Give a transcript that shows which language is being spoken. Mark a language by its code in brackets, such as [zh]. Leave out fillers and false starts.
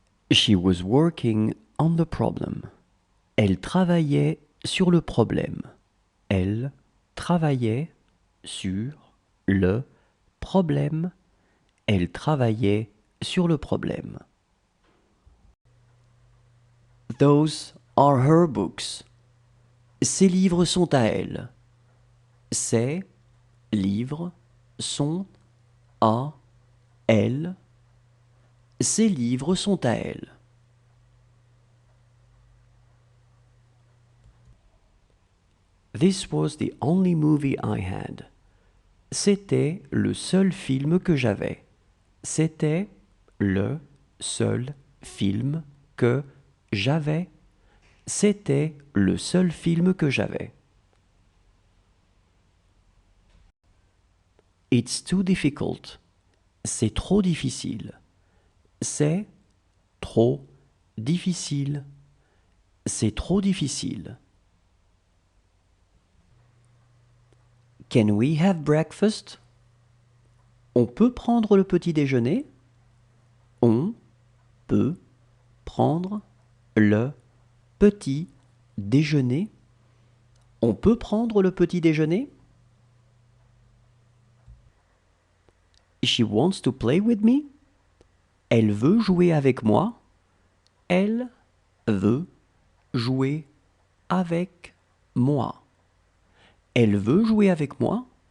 [en] She was working on the problem. [fr] Elle travaillait sur le problème. Elle travaillait sur le problème. Elle travaillait sur le problème. [en] Those are her books. [fr] Ces livres sont à elle. Ces livres sont à elle. Ces livres sont à elle. [en] This was the only movie I had. [fr] C'était le seul film que j'avais. C'était le seul film que j'avais. C'était le seul film que j'avais. [en] It's too difficult. [fr] C'est trop difficile. C'est trop difficile. C'est trop difficile. [en] Can we have breakfast? [fr] On peut prendre le petit déjeuner? On peut prendre le petit déjeuner? On peut prendre le petit déjeuner? [en] She wants to play with me? [fr] Elle veut jouer avec moi? Elle veut jouer avec moi. Elle veut jouer avec moi?